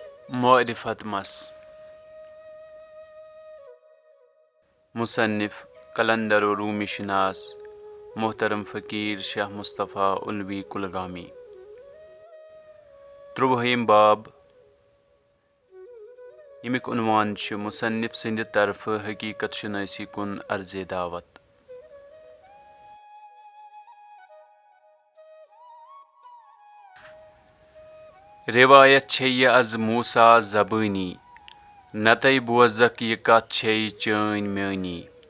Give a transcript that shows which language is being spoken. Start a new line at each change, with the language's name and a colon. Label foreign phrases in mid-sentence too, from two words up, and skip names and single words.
Kashmiri: معرفت مس مصنف قلندر و رومی شناس محترم فقیر شاہ مصطفیٰ ulvi kulgami 13 باب یمیک عنوان چھُ مصنف سٕنٛدِ طرفہٕ حقیقت شناسی کُن عرض دعوت۔ روایت چھے یہِ از موسیٰ زبٲنی، نتَے بوزکھ یہِ کتھ چھے چٲنۍ میٲنی۔